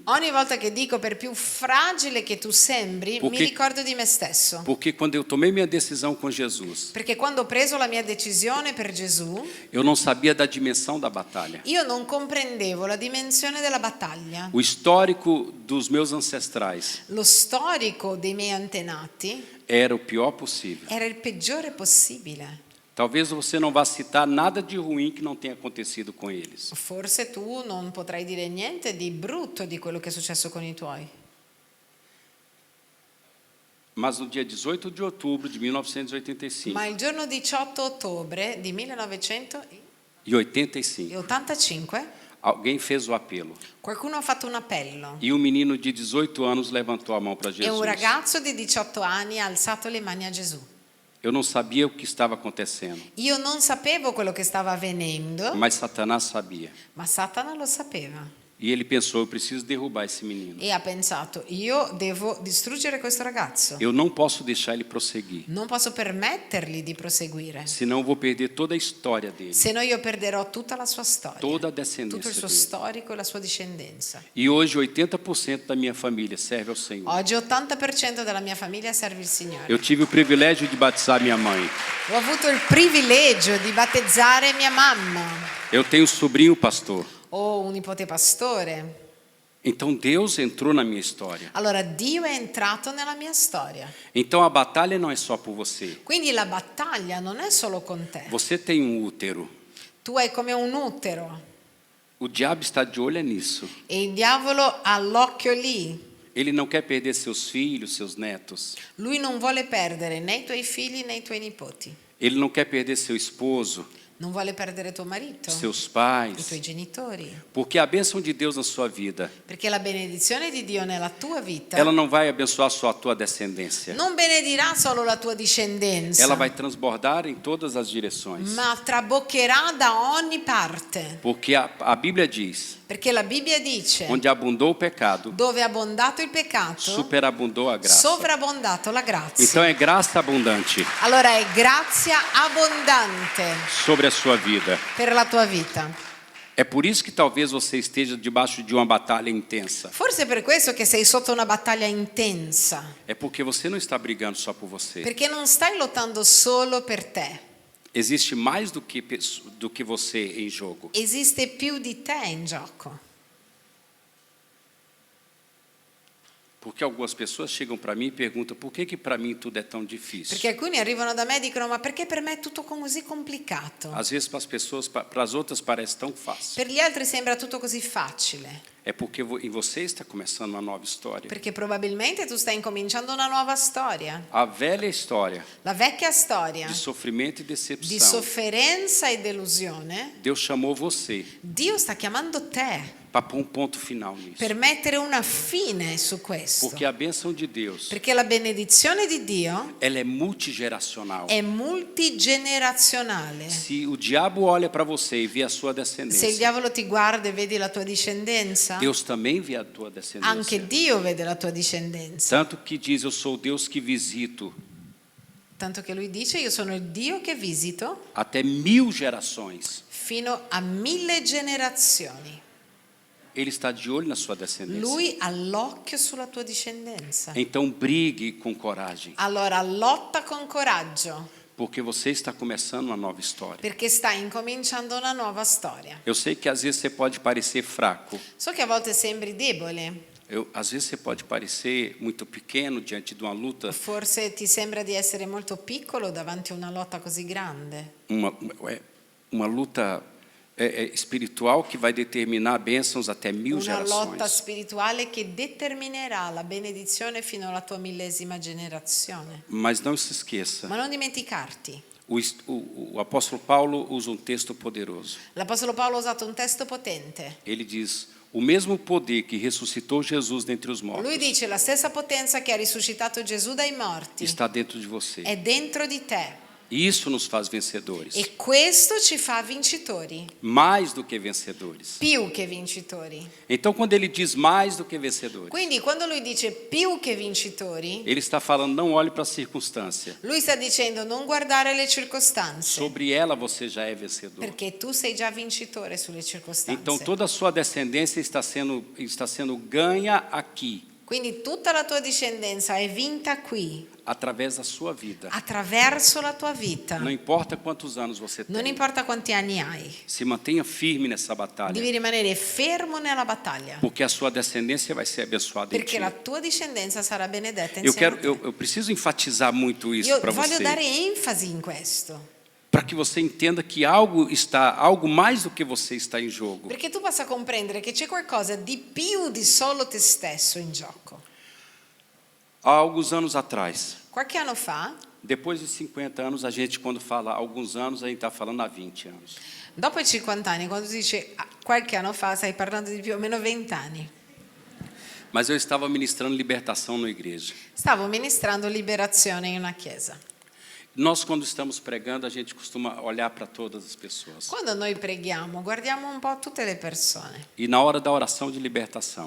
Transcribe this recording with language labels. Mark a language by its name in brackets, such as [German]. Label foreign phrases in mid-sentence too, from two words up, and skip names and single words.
[Italian] Ogni volta che dico per più fragile che tu sembri, mi Perché- ricordo di me stesso. [Portuguese] Porque quando eu tomei minha decisão com Jesus, [Italian] Perché quando ho preso la mia decisione per Gesù, [Portuguese] eu não sabia da dimensão da batalha. [Italian] io non comprendevo la dimensione della battaglia. [Portuguese] O histórico dos meus ancestrais [Italian] Lo storico dei miei antenati [Portuguese] era o pior possível. [Italian] era il peggiore possibile. [Portuguese] Talvez você não vá citar nada de ruim que não tenha acontecido com eles. [Italian] Forse tu non potrai dire niente di brutto di quello che è successo con i tuoi. [Portuguese] Mas no dia 18 de outubro de 1985, [Italian] Ma il giorno 18 ottobre di 1985 e 85, [Portuguese] alguém fez o apelo. [Italian] qualcuno ha fatto un appello [Portuguese] E um menino de 18 anos levantou a mão para [Italian] e un [Portuguese] Jesus. [Italian] ragazzo di 18 anni ha alzato le mani a Gesù. [Portuguese] Eu não sabia o que estava acontecendo, [Italian] Io non sapevo quello che stava avvenendo, [Portuguese] mas Satanás sabia. [Italian] ma Satana lo sapeva [Portuguese] E ele pensou: eu preciso derrubar esse menino. [Italian] e ha pensato: io devo distruggere questo ragazzo. [Portuguese] Eu não posso deixar ele prosseguir, [Italian] Non posso permettergli di proseguire, [Portuguese] senão eu vou perder toda a história dele, [Italian] se no io perderò tutta la sua storia, [Portuguese] toda a [Italian] tutto il [Portuguese] descendência [Italian] suo [Portuguese] dele. [Italian] storico e la sua discendenza. [Portuguese] E hoje 80% da minha família serve ao Senhor. [Italian] Oggi 80% della mia famiglia serve il Signore. [Portuguese] Eu tive o privilégio de batizar minha mãe. [Italian] Ho avuto il privilegio di battezzare mia mamma. [Portuguese] Eu tenho um sobrinho pastor. [Italian] Ho un nipote pastore. [Portuguese] Então Deus entrou na minha história. [Italian] Allora Dio è entrato nella mia storia. [Portuguese] Então a batalha não é só por você. [Italian] Quindi la battaglia non è solo con te. [Portuguese] Você tem um útero. [Italian] Tu hai come un utero [Portuguese] O diabo está de olho nisso. [Italian] e il diavolo ha l'occhio lì. [Portuguese] Ele não quer perder seus filhos, seus netos. [Italian] Lui non vuole perdere né i tuoi figli né i tuoi nipoti. [Portuguese] Ele não quer perder seu esposo, [Italian] Non vuole perdere tuo marito, [Portuguese] seus [Italian] i [Portuguese] pais. [Italian] tuoi genitori. [Portuguese] Porque a bênção de Deus na sua vida, [Italian] Perché la benedizione di Dio nella tua vita [Portuguese] ela não vai abençoar só a tua descendência. [Italian] non benedirà solo la tua discendenza, [Portuguese] Ela vai transbordar em todas as direções. [Italian] ma traboccherà da ogni parte. [Portuguese] Porque a Bíblia diz: [Italian] Perché la Bibbia dice: [Portuguese] onde abundou o pecado, [Italian] dove è abbondato il peccato, [Portuguese] superabundou a graça. [Italian] sovrabbondato la grazia. [Portuguese] Então é graça abundante [Italian] Allora è grazia abbondante [Portuguese] sobre a sua vida. [Italian] per la tua vita. [Portuguese] É por isso que talvez você esteja debaixo de uma batalha intensa. [Italian] Forse è per questo che sei sotto una battaglia intensa, [Portuguese] É porque você não está brigando só por você. [Italian] perché non stai lottando solo per te. [Portuguese] Existe mais do que você em jogo. [Italian] Esiste più di te in gioco. [Portuguese] Porque algumas pessoas chegam para mim e perguntam: por que para mim tudo é tão difícil? [Italian] Perché alcuni arrivano da me e dicono: ma perché per me è tutto così complicato? [Portuguese] Às vezes para as pessoas, para as outras parece tão fácil. [Italian] Per gli altri sembra tutto così facile, [Portuguese] É porque em você está começando uma nova história. [Italian] perché probabilmente tu stai incominciando una nuova storia. [Portuguese] A velha história [Italian] La vecchia storia [Portuguese] de sofrimento e [Italian] di [Portuguese] decepção. [Italian] sofferenza e delusione, [Portuguese] Deus chamou você [Italian] Dio sta chiamando te [Portuguese] para pôr um ponto final nisso. [Italian] per mettere una fine su questo. [Portuguese] Porque a bênção de Deus, [Italian] Perché la benedizione di Dio [Portuguese] ela é multigeracional. [Italian] è multigenerazionale. [Portuguese] Se o diabo olha para você e vê a sua [Italian] Se il [Portuguese] descendência, [Italian] diavolo ti guarda e vedi la tua discendenza, [Portuguese] Deus também vê a tua descendência. [Italian] anche Dio vede la tua discendenza. [Portuguese] Tanto que diz: eu sou o Deus que visito [Italian] Tanto che lui dice: io sono il Dio che visito [Portuguese] até 1000 gerações. [Italian] fino a 1000 generazioni. [Portuguese] Ele está de olho na sua descendência. [Italian] Lui ha l'occhio sulla tua discendenza. [Portuguese] Então brigue com coragem, [Italian] Allora lotta con coraggio, [Portuguese] porque você está começando uma nova história. [Italian] perché stai incominciando una nuova storia. [Portuguese] Eu sei que às vezes você pode parecer fraco. [Italian] So che a volte sembri debole, [Portuguese] Às vezes você pode parecer muito pequeno diante de uma luta, [Italian] forse ti sembra di essere molto piccolo davanti a una lotta così grande. [Portuguese] uma luta espiritual que vai determinar bênçãos até 1000 [Italian] Una lotta [Portuguese] gerações. [Italian] spirituale che determinerà la benedizione fino alla tua 1000ª generazione. [Portuguese] Mas não se esqueça, [Italian] Ma non dimenticarti, [Portuguese] O apóstolo Paulo usa um texto poderoso. [Italian] L'Apostolo Paolo ha usato un testo potente. [Portuguese] Ele diz: o mesmo poder que ressuscitou Jesus dentre os mortos [Italian] Lui dice la stessa potenza che ha risuscitato Gesù dai morti [Portuguese] está dentro de você. [Italian] è dentro di te. [Portuguese] E isso nos faz vencedores. [Italian] E questo ci fa vincitori, [Portuguese] Mais do que vencedores. [Italian] più che vincitori. [Portuguese] Então, quando ele diz mais do que vencedores, [Italian] Quindi quando lui dice più che vincitori, [Portuguese] ele está falando, não olhe para a circunstância. [Italian] lui sta dicendo non guardare le circostanze, [Portuguese] Sobre ela você já é vencedor. [Italian] perché tu sei già vincitore sulle circostanze. [Portuguese] Então, toda a sua descendência está sendo ganha aqui, [Italian] Quindi tutta la tua discendenza è vinta qui, [Portuguese] através da sua vida. [Italian] attraverso la tua vita. [Portuguese] Não importa quantos anos você [Italian] Non [Portuguese] tem. [Italian] importa quanti anni hai, [Portuguese] Se mantenha firme nessa batalha, [Italian] devi rimanere fermo nella battaglia, [Portuguese] porque a sua descendência vai ser abençoada em [Italian] perché [Portuguese] ti. [Italian] la tua discendenza sarà benedetta [Portuguese] Eu [Italian] insieme a te. [Portuguese] eu preciso enfatizar muito isso [Italian] Io [Portuguese] para [Italian] voglio [Portuguese] você, [Italian] dare enfasi in questo, [Portuguese] para que você entenda que algo mais do que você está em jogo. [Italian] perché tu possa comprendere che c'è qualcosa di più di solo te stesso in gioco. [Portuguese] Há alguns anos atrás, [Italian] Qualche anno fa, [Portuguese] depois de 50 anos, a gente quando fala alguns anos, a gente está falando há 20 anos. [Italian] dopo i 50 anni, quando si dice qualche anno fa, stai parlando di più o meno 20 anni. [Portuguese] Mas eu estava ministrando libertação na igreja. [Italian] Stavo ministrando liberazione in una chiesa. [Portuguese] Nós, quando estamos pregando, a gente costuma olhar para todas as pessoas. [Italian] Quando noi preghiamo, guardiamo un po' tutte le persone. [Portuguese] E na hora da oração de libertação,